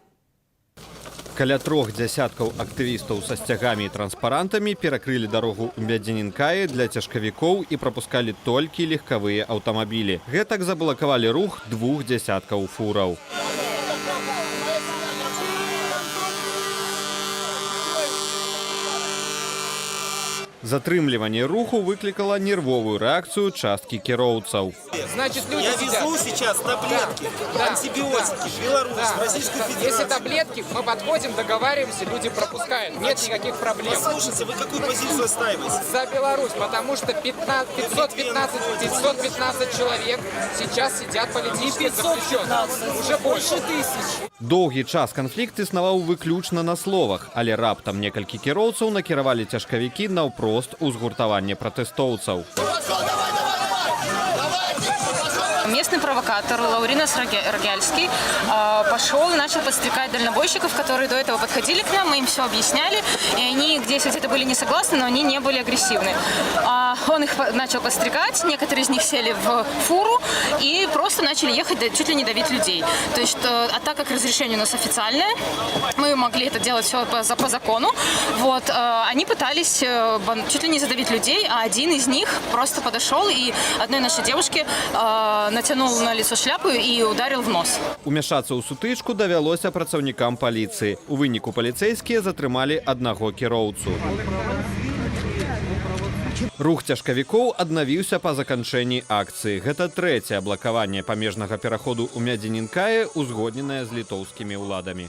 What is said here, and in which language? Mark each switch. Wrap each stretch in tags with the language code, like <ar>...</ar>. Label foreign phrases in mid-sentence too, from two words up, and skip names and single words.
<be>Каля 3 дзясяткаў актывістаў са сцягамі і транспарантамі перакрылі дарогу ў Мядзінінкаі для цяжкавікоў і прапускалі толькі легкавыя аўтамабілі. Гэтак заблакавалі рух 2 дзясяткаў фураў. Затрымліванне руху выклікала нервовую рэакцыю часткі кіроўцаў.</be> <ru>Значит, люди Я везу сейчас таблетки, антибиотики, Беларусь, Российскую Федерацию. Если таблетки, мы подходим, договариваемся, люди пропускают. Нет никаких проблем. Послушайте, вы какую позицию отстаиваете? За Беларусь, потому что 515 человек сейчас сидят политически заключенных. Уже больше тысяч.</ru> <be>Доўгі час канфлікт існаваў выключна на словах, але раптам некалькі кіроўцаў накіравалі цяжкавікі наўпрост у згуртаванне пратэстоўцаў.</be> <ru>Местный провокатор Лауринас Рогяльский пошел и начал подстрекать дальнобойщиков, которые до этого подходили к нам, мы им все объясняли, и они где-то были не согласны, но они не были агрессивны. Он их начал подстрекать, некоторые из них сели в фуру и просто начали ехать, чуть ли не давить людей. То есть, а так как разрешение у нас официальное, мы могли это делать все по закону, вот, они пытались чуть ли не задавить людей, а один из них просто подошел и одной нашей девушке натянул на лицо шляпу и ударил в нос.</ru> <be>Умяшацца ў сутычку давялося працаўнікам паліцыі. У выніку паліцэйскія затрымалі аднаго кіроўцу. Рух цяжкавікоў аднавіўся па заканчэнні акцыі. Гэта трэцяе блакаванне памежнага пераходу ў Мядзінінкае, узгодненае з літоўскімі ўладамі.</be>